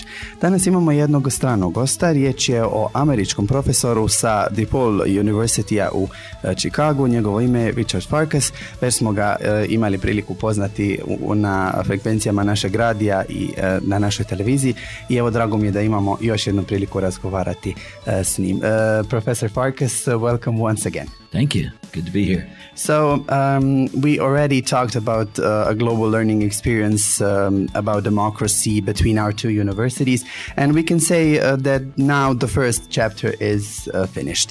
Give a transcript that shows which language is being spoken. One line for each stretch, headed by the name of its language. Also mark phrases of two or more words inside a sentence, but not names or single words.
Croatian: Danas imamo jednog stranog gosta, riječ je o američkom profesoru sa DePaul Universityja u Chicagu, njegovo ime je Richard Farkas, već smo ga imali priliku poznati na frekvencijama našeg radija i na našoj televiziji i evo drago mi je da imamo još jednu priliku razgovarati s njim.
English: Professor Farkas, welcome once again. Thank you. Good to be here. So we already talked about a global learning experience, about democracy between our two universities, and we can say that now the first chapter is finished.